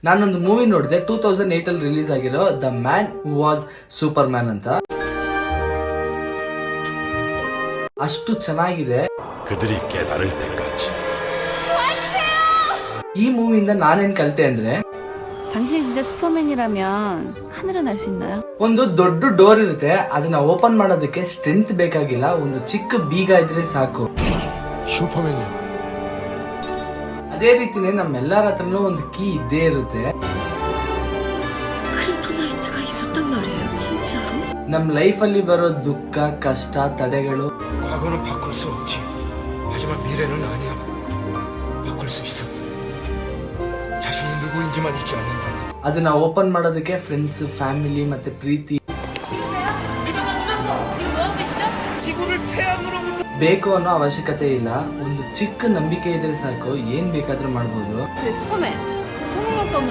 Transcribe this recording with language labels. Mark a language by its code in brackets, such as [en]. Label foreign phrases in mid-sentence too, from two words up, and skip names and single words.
[kn] ನಾನೊಂದು ಮೂವಿ ನೋಡಿದೆ 2008 ಅಲ್ಲಿ ರಿಲೀಸ್ ಆಗಿರೋ ದ ಮ್ಯಾನ್ ಹೂ ವಾಸ್ ಸೂಪರ್ ಮ್ಯಾನ್ ಅಂತ. ಅಷ್ಟು ಚೆನ್ನಾಗಿದೆ. ಈ ಮೂವಿಯಿಂದ ನಾನೇನ್ ಕಲಿತೆ ಅಂದ್ರೆ, [ko] 당신이 진짜 슈퍼맨이라면 하늘은 날 수 있나요? [kn] ಒಂದು ದೊಡ್ಡ ಡೋರ್ ಇರುತ್ತೆ, ಅದನ್ನ ಓಪನ್ ಮಾಡೋದಕ್ಕೆ ಸ್ಟ್ರೆಂತ್ ಬೇಕಾಗಿಲ್ಲ, ಒಂದು ಚಿಕ್ಕ ಬೀಗ ಇದ್ರೆ ಸಾಕು. [ko] 슈퍼맨이야. [kn] ಅದೇ ರೀತಿನೇ ನಮ್ಮೆಲ್ಲರ ಹತ್ರನೂ ಒಂದು ಕೀ ಇದ್ದೇ ಇರುತ್ತೆ. [ko] 크립토나이트가 있었단 말이에요, 진짜로? [kn] ನಮ್ ಲೈಫ್ ಅಲ್ಲಿ ಬರೋ ದುಃಖ, ಕಷ್ಟ, ತಡೆಗಳು [ko] 과거는 바꿀 수 없지. 하지만 미래는 아니야. 바꿀 수 있어. 자신이 누구인지만 잊지 않는다면. [kn] ಅದನ್ನ ಓಪನ್ ಮಾಡೋದಕ್ಕೆ ಫ್ರೆಂಡ್ಸ್, ಫ್ಯಾಮಿಲಿ ಮತ್ತೆ ಪ್ರೀತಿ ಬೇಕು ಅನ್ನೋ ಅವಶ್ಯಕತೆ ಇಲ್ಲ. ಒಂದು ಚಿಕ್ಕ ನಂಬಿಕೆ ಇದ್ರೆ ಸಾಕು, ಏನ್ ಬೇಕಾದ್ರೂ ಮಾಡ್ಬೋದು. [ko] 근데 슈퍼맨 초능력도 없는